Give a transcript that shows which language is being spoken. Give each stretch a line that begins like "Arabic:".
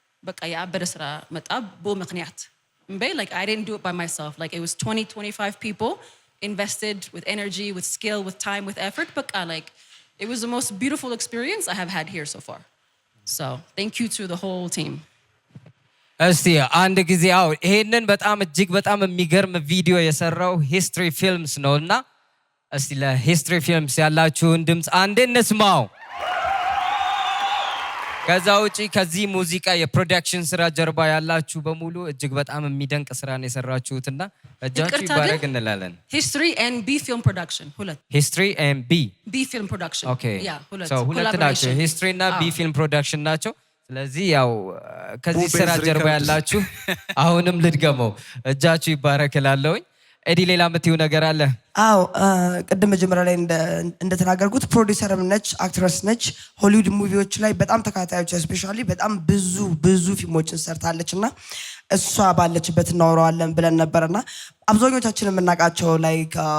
Amharic: በቃ ያበረ ስራ መጣ በምክንያት
English: like I didn't do it by myself like it was 20-25 people invested with energy with skill with time with effort but like it was the most beautiful experience I have had here so far so thank you to the whole team
Amharic: እስቲ አንድ ጊዜ ይሄንን በጣም እጅግ በጣም የሚገርም ቪዲዮ የሰራው ሂስትሪ ፊልምስ ነውና እስቲ ለሂስትሪ ፊልምስ ያላችሁን ድምጽ አንዴ እንስማው ከዛ ውጪ ከዚህ ሙዚቃ የፕሮዳክሽን ስራ ጀርባ ያላችሁ በሙሉ እጅግ በጣም የሚደንቅ ስራ ነው የሰራችሁትና እጃችሁ ይባረክ እንላለን
English: history and B film production ሁለት history and B film production okay yeah
Amharic: ሁለት ናቸው history እና B film production ናቸው ስለዚህ ያው ከዚህ ስራ ጀርባ ያላችሁ አሁንም ልድገመው እጃችሁ ይባረክ እላለሁኝ ኤዲ ሌላ የምትይው ነገር አለ ቅድም መጀመሪያ ላይ እንደተናገርኩት ፕሮዲውሰርም ነች አክትረስ ነች ሆሊውድ ሙቪዎች ላይ በጣም ተካታዮች ስፔሻሊ በጣም ብዙ ፊልሞችን ሰርታለችና እሷ ባለችበት እናወራዋለን ብለን ነበርና አብዛኞቻችን የምናውቃቸው ላይክ